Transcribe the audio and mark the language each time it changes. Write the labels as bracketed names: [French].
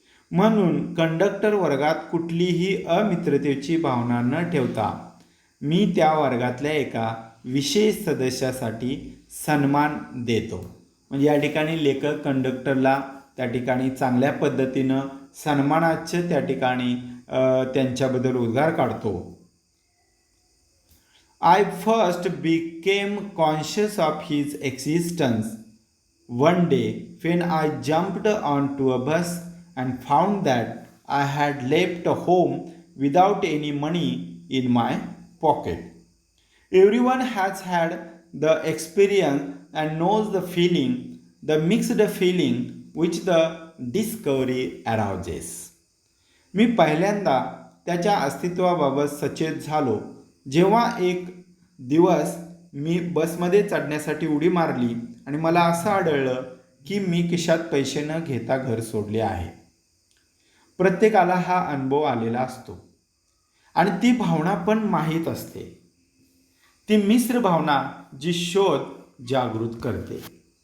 [Marathi] म्हणून कंडक्टर वर्गात कुठलीही अमित्रतेची भावना न ठेवता मी त्या वर्गातल्या एका विशेष सदस्यासाठी सन्मान देतो. म्हणजे या ठिकाणी लेखक कंडक्टरला त्या ठिकाणी चांगल्या पद्धतीनं सन्मानाचे त्या ठिकाणी त्यांच्याबद्दल उद्गार काढतो. [English] I first became conscious of his existence one day when I jumped onto a bus and found that I had left home without any money in my pocket. Everyone has had the experience and knows the feeling, the mixed feeling which the discovery arouses. [Marathi] मी पहिल्यांदा त्याच्या अस्तित्वाबाबत सचेत झालो जेव्हा एक दिवस मी बसमध्ये चढण्यासाठी उडी मारली आणि मला असं आढळलं की मी खिशात पैसे न घेता घर सोडले आहे. प्रत्येकाला हा अनुभव आलेला असतो आणि ती भावना पण माहीत असते. ती मिश्र भावना जी शोध जागृत करते.